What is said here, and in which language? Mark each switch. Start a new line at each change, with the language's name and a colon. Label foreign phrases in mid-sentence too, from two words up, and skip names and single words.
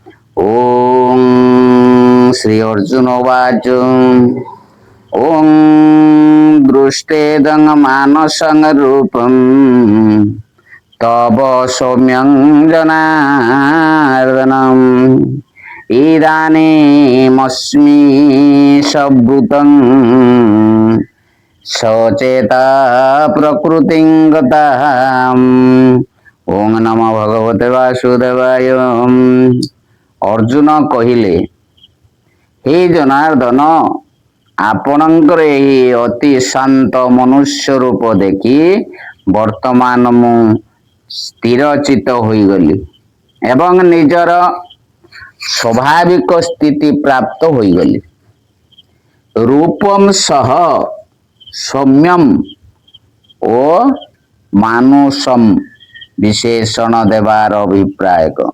Sanskrit: ओम श्री अर्जुन उवाच ओम दृष्टेदं मानसं रूपं तव सौम्यं जनार्दनम् इदानीमस्मि संवृतं सचेता प्रकृतिं गताम्। ओम नमो भगवते वासुदेवाय।
Odia: ଅର୍ଜୁନ କହିଲେ, ହେ ଜନାର୍ଦ୍ଦନ, आपणकर ଏହି ଅତି ଶାନ୍ତ ମନୁଷ୍ୟ ରୂପ ଦେଖି ବର୍ତ୍ତମାନ ମୁଁ ସ୍ଥିରଚିତ ହୋଇଗଲି ଏବଂ ନିଜର ସ୍ୱାଭାବିକ ସ୍ଥିତି ପ୍ରାପ୍ତ ହୋଇଗଲି। ରୂପମ୍ ସହ ସୌମ୍ୟମ୍ ଓ ମାନୁଷମ୍ ବିଶେଷଣ ଦେବାର ଅଭିପ୍ରାୟ କଣ?